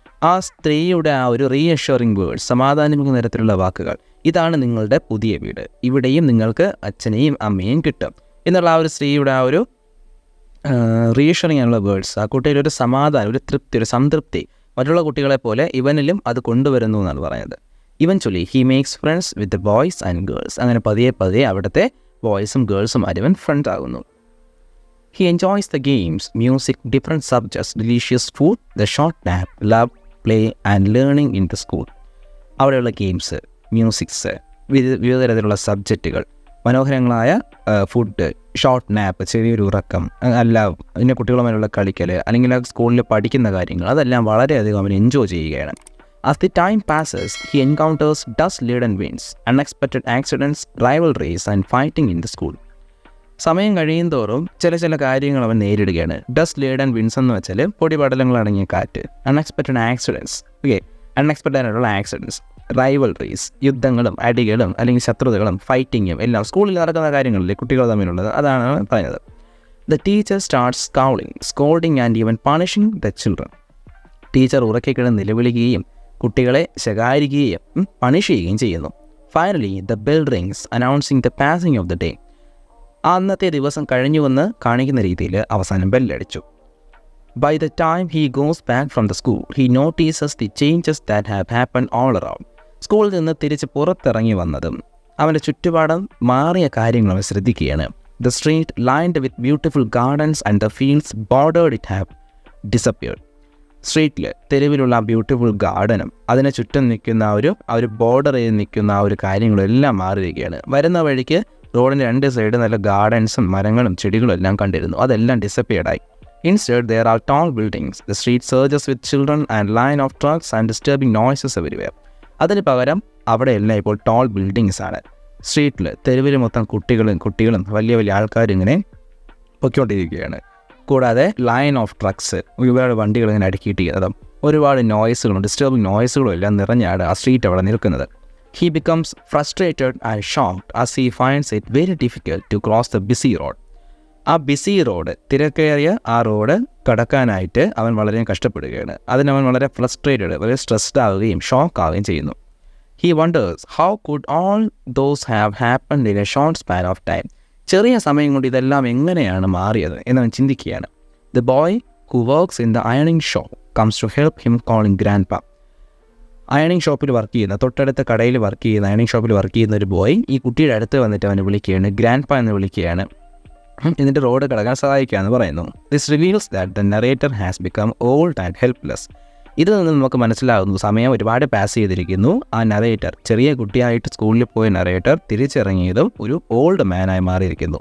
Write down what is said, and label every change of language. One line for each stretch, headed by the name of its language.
Malayalam: ആ സ്ത്രീയുടെ ആ ഒരു റീഅഷ്യൂറിംഗ് വേർഡ്സ്, സമാധാനിപ്പിക്കുന്ന തരത്തിലുള്ള വാക്കുകൾ, ഇതാണ് നിങ്ങളുടെ പുതിയ വീട്, ഇവിടെയും നിങ്ങൾക്ക് അച്ഛനെയും അമ്മയും കിട്ടും എന്നുള്ള ആ ഒരു സ്ത്രീയുടെ ആ ഒരു റീഅഷ്യൂറിംഗ് ആയിട്ടുള്ള വേർഡ്സ് ആ കുട്ടിയിലൊരു സമാധാനം, ഒരു തൃപ്തി, ഒരു സംതൃപ്തി മറ്റുള്ള കുട്ടികളെ പോലെ ഇവനിലും അത് കൊണ്ടുവരുന്നു എന്നാണ് പറയുന്നത്.
English: Eventually he makes friends with the boys and girls.
Malayalam: അങ്ങനെ പതിയെ അവിടുത്തെ ബോയ്സും ഗേൾസും ആരും ഫ്രണ്ട്സ് ആകുന്നു.
English: He enjoys the games, music, different subjects, delicious food, the short nap, love, play and learning in the school.
Malayalam: അവിടെയുള്ള ഗെയിംസ്, മ്യൂസിക്സ്, വിവിധ തരത്തിലുള്ള സബ്ജക്റ്റുകൾ, മനോഹരങ്ങളായ food, short nap, ചെറിയൊരു ഉറക്കം, അല്ല പിന്നെ കുട്ടികളുമായുള്ള കളിക്കൽ, അല്ലെങ്കിൽ സ്കൂളിൽ പഠിക്കുന്ന കാര്യങ്ങൾ, അതെല്ലാം വളരെയധികം അവൻ എൻജോയ് ചെയ്യുകയാണ്.
English: As the time passes, he encounters dust-laden winds, unexpected accidents, rivalries and fighting in the school.
Malayalam: സമയം കഴിയുന്തോറും ചില കാര്യങ്ങൾ അവൻ നേരിടുകയാണ്. ഡസ്റ്റ് ലേഡൻ വിൻസ് എന്ന് വെച്ചാൽ പൊടിപടലങ്ങൾ അടങ്ങിയ കാറ്റ്, അൺഎക്സ്പെക്റ്റഡ് ആക്സിഡൻസ്, അൺഎക്സ്പെക്റ്റഡ് ആയിട്ടുള്ള ആക്സിഡൻസ്, റൈവൽറീസ്, യുദ്ധങ്ങളും അടികളും അല്ലെങ്കിൽ ശത്രുതകളും ഫൈറ്റിങ്ങും എല്ലാം സ്കൂളിൽ നടക്കുന്ന കാര്യങ്ങളിലെ കുട്ടികൾ തമ്മിലുള്ളത്, അതാണ് പറയുന്നത്.
English: The teacher starts scolding and even punishing the children.
Malayalam: Teacher ഉറക്കിക്കിടന്ന് നിലവിളിക്കുകയും കുട്ടികളെ ശകാരിക്കുകയും പണിഷ് ചെയ്യുകയും ചെയ്യുന്നു.
English: Finally the bell rings announcing the passing of the day.
Malayalam: അന്നത്തെ ദിവസം കഴിഞ്ഞുവെന്ന് കാണിക്കുന്ന രീതിയിൽ അവസാനം ബെല്ലടിച്ചു.
English: By the time he goes back from the school, he notices the changes that have happened all around.
Malayalam: സ്കൂളിൽ നിന്ന് തിരിച്ച് പുറത്തിറങ്ങി വന്നതും അവൻ്റെ ചുറ്റുപാടും മാറിയ കാര്യങ്ങൾ അവൻ ശ്രദ്ധിക്കുകയാണ്.
English: The street lined with beautiful gardens and the fields bordered it have disappeared.
Malayalam: സ്ട്രീറ്റിൽ തെരുവിലുള്ള ബ്യൂട്ടിഫുൾ ഗാർഡനും അതിനെ ചുറ്റും നിൽക്കുന്ന ആ ഒരു ബോർഡർ ചെയ്ത് നിൽക്കുന്ന ആ ഒരു കാര്യങ്ങളെല്ലാം മാറിയിരിക്കുകയാണ്. വരുന്ന വഴിക്ക് റോഡിൻ്റെ രണ്ട് സൈഡ് നല്ല ഗാർഡൻസും മരങ്ങളും ചെടികളും എല്ലാം കണ്ടിരുന്നു. അതെല്ലാം ഡിസപ്പിയർഡായി.
English: Instead, there are tall buildings. The street surges with children and line of trucks and disturbing noises everywhere.
Malayalam: അതിന് പകരം അവിടെയെല്ലാം ഇപ്പോൾ ടോൾ ബിൽഡിങ്സ് ആണ്. സ്ട്രീറ്റിൽ തെരുവിൽ മൊത്തം കുട്ടികളും വലിയ ആൾക്കാരും ഇങ്ങനെ പൊയ്ക്കൊണ്ടിരിക്കുകയാണ്. കൂടാതെ ലൈൻ ഓഫ് ട്രക്സ്, ഒരുപാട് വണ്ടികൾ ഇങ്ങനെ അടുക്കിയിട്ടിരിക്കുന്നതും ഒരുപാട് നോയ്സുകളും ഡിസ്റ്റർബിങ് നോയ്സുകളും എല്ലാം നിറഞ്ഞാണ് ആ സ്ട്രീറ്റ് അവിടെ നിൽക്കുന്നത്.
English: He becomes frustrated and shocked as he finds it very difficult to cross the busy road.
Malayalam: ആ ബിസി റോഡ്, തിരക്കേറിയ ആ റോഡ് കടക്കാനായിട്ട് അവൻ വളരെ കഷ്ടപ്പെടുകയാണ്. അതിനവൻ വളരെ ഫ്രസ്ട്രേറ്റഡ്, വളരെ സ്ട്രെസ്ഡ് ആവുകയും ഷോക്ക് ആവുകയും ചെയ്യുന്നു.
English: He wonders how could all those have happened in a short span of time.
Malayalam: ചെറിയ സമയം കൊണ്ട് ഇതെല്ലാം എങ്ങനെയാണ് മാറിയത് എന്നവൻ ചിന്തിക്കുകയാണ്.
English: The boy who works in the ironing shop comes to help him, calling grandpa.
Malayalam: അയണിങ് ഷോപ്പിൽ വർക്ക് ചെയ്യുന്ന, തൊട്ടടുത്ത കടയിൽ വർക്ക് ചെയ്യുന്ന, അയണിങ് ഷോപ്പിൽ വർക്ക് ചെയ്യുന്ന ഒരു ബോയ് ഈ കുട്ടിയുടെ അടുത്ത് വന്നിട്ട് അവനെ വിളിക്കുകയാണ്, ഗ്രാൻഡ് എന്ന് വിളിക്കുകയാണ്. എന്നിട്ട് റോഡ് കടക്കാൻ സഹായിക്കുകയെന്ന് പറയുന്നു.
English: This reveals that the narrator has become old and helpless.
Malayalam: ഇതിൽ നിന്ന് നമുക്ക് മനസ്സിലാകുന്നു സമയം ഒരുപാട് പാസ് ചെയ്തിരിക്കുന്നു. ആ നറേറ്റർ, ചെറിയ കുട്ടിയായിട്ട് സ്കൂളിൽ പോയ നറേറ്റർ തിരിച്ചിറങ്ങിയതും ഒരു ഓൾഡ് മാനായി മാറിയിരിക്കുന്നു.